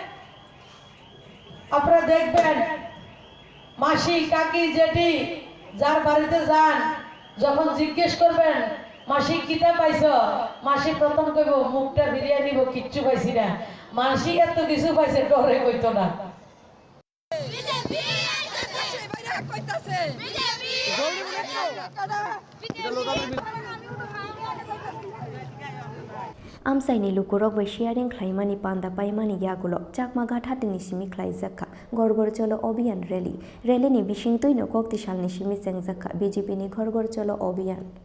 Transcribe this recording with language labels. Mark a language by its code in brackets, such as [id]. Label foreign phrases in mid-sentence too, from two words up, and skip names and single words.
[bn] আপনারা দেখবেন মাসি কাকি জেঠি যার বাড়িতে যান যখন জিজ্ঞেস করবেন মাসি কিতা পাইছ মাসি প্রথম কইব মুখটা বিরিয়া নিব কিচ্ছু পাইছি না মাসি এত কিছু পাইছে ডরে কইতো না [trp] Amsaini Lukurok [en] by sharing [trp] Klaimani Panda Paimani Yagulo, Chakmaghat Hatini Simi Klaizaka, Gorgor Cholo Obian Rally, Rally ni Bishingto no Kokti Shalni Shimi Sengzaka, BJP ni Gorgor Cholo Obian.